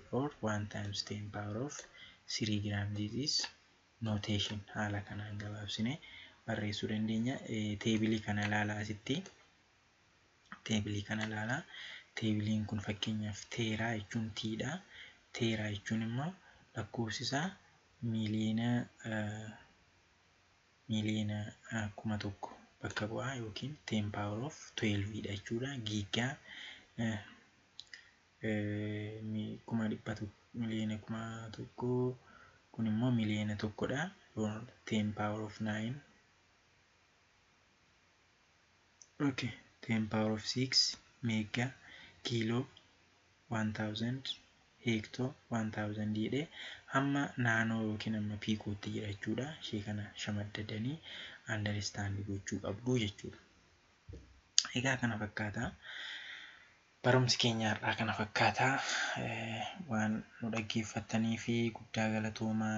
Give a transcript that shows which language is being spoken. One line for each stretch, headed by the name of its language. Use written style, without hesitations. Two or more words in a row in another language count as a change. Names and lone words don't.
English: Or 1 times 10 power of 3 gram. This is notation.
Oromo: Haala kanaan gabaabsinee barreessuu dandeenya. Teebilii kana ilaalaa asitti. Teebilii kana ilaalaa. Teebiliin kun fakkeenyaaf teeraa jechuun tiidha. Teeraa jechuun immoo lakkoofsi isaa miliyoona 1000 bakka bu'aa yookiin
English: 10 power of 12
Oromo: dha jechuudha. Giigaa miliyoona 1000 kun immoo miliyoona 1 dha.
English: 10 power of 9. Okay, 10 power of 6
Oromo: mega kilo 1000 heektoo 1000 jedhee hamma naanoo yookiin amma piikootti jira jechuudha. Ishee kana shamaddadanii understand gochuu qabdu jechuudha. Egaa kana fakkaata. Barumsi keenya har'aa kana fakkaata. Waan nu dhaggeeffattanii fi guddaa galatoomaa.